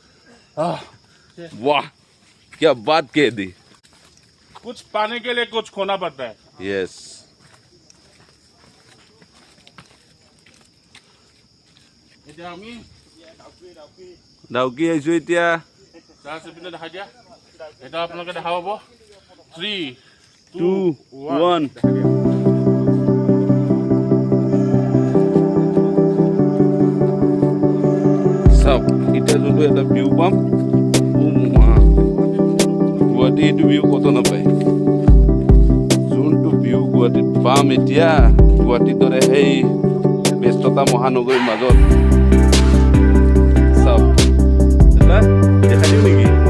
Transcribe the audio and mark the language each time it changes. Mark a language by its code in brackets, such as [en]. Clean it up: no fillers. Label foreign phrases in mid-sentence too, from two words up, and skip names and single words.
[hi] वाह क्या बात कह दी कुछ पाने के लिए कुछ खोना पड़ता है यस [as] এতিয়া আমি ডাউকি আহিছোঁ এতিয়া জাহাজ পিনে দেখাই দিয়া এটা আপোনালোকে দেখা পাব 3 2 1 চাওক এতিয়া যোনটো এটা ভিউ পাম গুৱাহাটী এইটো ভিউ কত নাপায় যোনটো ভিউ গুৱাহাটীত পাম এতিয়া গুৱাহাটীৰ দৰে সেই ব্যস্ততা মহানগৰীৰ মাজত চাওক এটা দেখা দিওঁ নেকি